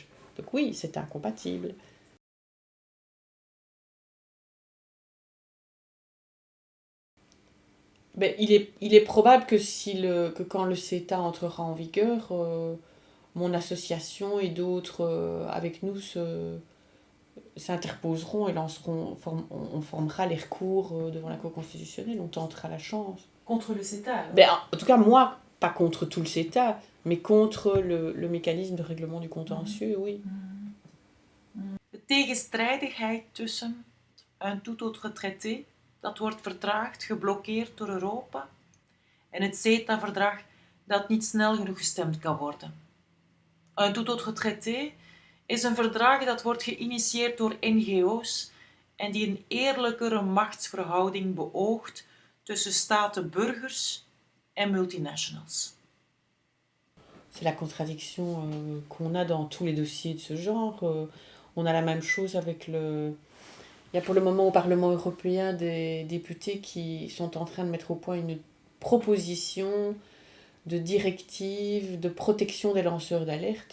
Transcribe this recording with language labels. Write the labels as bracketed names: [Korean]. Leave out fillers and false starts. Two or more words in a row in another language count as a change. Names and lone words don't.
[French] Donc oui, c'est incompatible. Il est probable que quand le CETA entrera en vigueur, mon association et d'autres avec nous s'interposeront et on formera les recours devant la Cour constitutionnelle, on tentera la chance. Contre le CETA alors. En tout cas, moi, pas contre tout le CETA, mais contre le mécanisme de règlement du contentieux, oui. [Dutch] De tegenstrijdigheid tussen een [French] tout autre traité, [Dutch] dat wordt vertraagd, geblokkeerd door Europa, en het CETA-verdrag dat niet snel genoeg gestemd kan worden. Een [French] tout autre traité [Dutch] is een verdrag dat wordt geïnitieerd door NGO's en die een eerlijkere machtsverhouding beoogt tussen staten-burgers en multinationals. [French] C'est la contradiction qu'on a dans tous les dossiers de ce genre. On a la même chose avec Il y a pour le moment au Parlement européen des députés qui sont en train de mettre au point une proposition de directive de protection des lanceurs d'alerte.